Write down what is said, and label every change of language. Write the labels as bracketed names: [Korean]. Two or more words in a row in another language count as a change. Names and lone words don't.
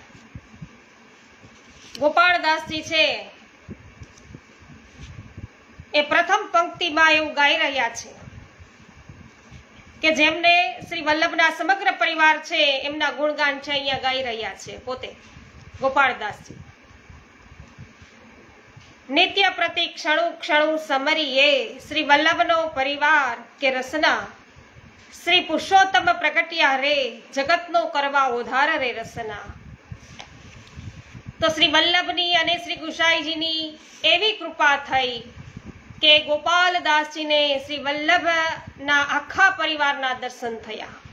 [Gujarati] ગોપાળદાસજી છે એ પ્રથમ પંક્તિમાં એવું ગાઈ રહ્યા છે કે જેમને શ્રી વલ્લભના સમગ્ર પરિવાર છે એમના ગુણગાન છે અહીંયા ગાઈ રહ્યા છે પોતે ગોપાળદાસજી। નિત્ય પ્રતિ ક્ષણુ ક્ષણુ સમરિયે શ્રી વલ્લભનો પરિવાર કે રસના શ્રી પુરુષોત્તમ પ્રકટિયા રે જગતનો કરવા ઉધાર રે રસના। તો શ્રી વલ્લભની અને શ્રી ગુસાઈજીની એવી કૃપા થઈ કે ગોપાલદાસજી ને શ્રી વલ્લભ ના આખા પરિવારના દર્શન થયા।